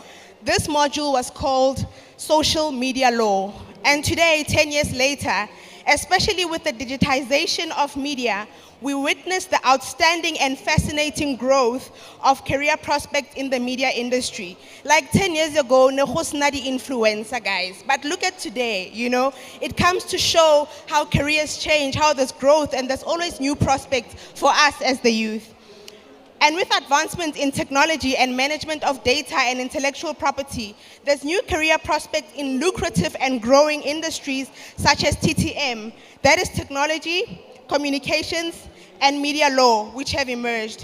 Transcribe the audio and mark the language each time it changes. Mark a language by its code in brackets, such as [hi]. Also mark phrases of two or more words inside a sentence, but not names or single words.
[en] This module was called Social Media Law. And today, 10 years later, especially with the digitization of media, we witness the outstanding and fascinating growth of career prospects in the media industry. Like 10 years ago, [tn] ne go sena di influencer, guys. [en] But look at today, you know, it comes to show how careers change, how there's growth, and there's always new prospects for us as the youth. And with advancements in technology and management of data and intellectual property, there's new career prospects in lucrative and growing industries such as TTM, that is technology, communications, and media law, which have emerged.